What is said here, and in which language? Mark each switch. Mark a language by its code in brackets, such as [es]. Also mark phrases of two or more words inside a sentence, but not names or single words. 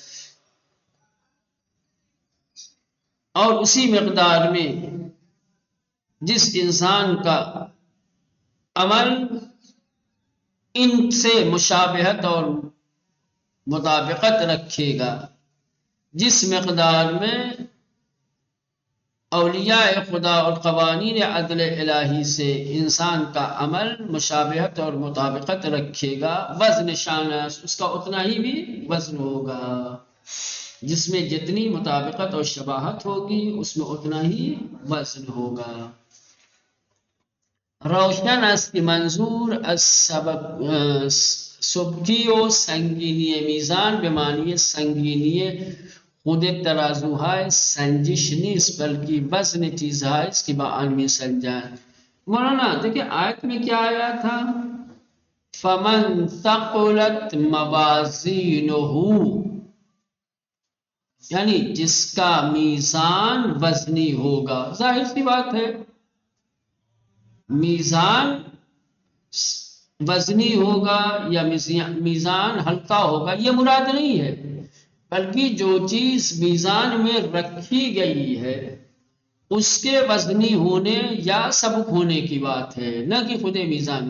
[ur] اور اسی مقدار میں جس انسان کا عمل ان سے مشابہت اور مطابقت رکھے گا، جس مقدار میں اولیاء خدا اور قوانین عدل الہی سے انسان کا عمل مشابہت اور مطابقت رکھے گا، [fa] وزن شانش، [ur] اس کا اتنا ہی بھی وزن ہوگا۔ جس میں جتنی مطابقت اور شباہت ہوگی اس میں اتنا ہی وزن ہوگا۔ [fa] روشن است کی منظور از سبکی و سنگینی میزان به معنی سنگینی خود ترازوهای سنجش نیست بلکہ وزن چیزهای است کہ با آن می سنجند۔ [ur] مولانا دیکھیں آیت میں کیا آیا تھا؟ [ar] فمن ثقلت موازینہ، [ur] یعنی جس کا میزان وزنی ہوگا۔ ظاہر سی بات ہے، میزان وزنی ہوگا یا میزان ہلکا ہوگا یہ مراد نہیں ہے، بلکہ جو چیز میزان میں رکھی گئی ہے اس کے وزنی ہونے یا سبک ہونے کی بات ہے، نہ کہ خود میزان میں۔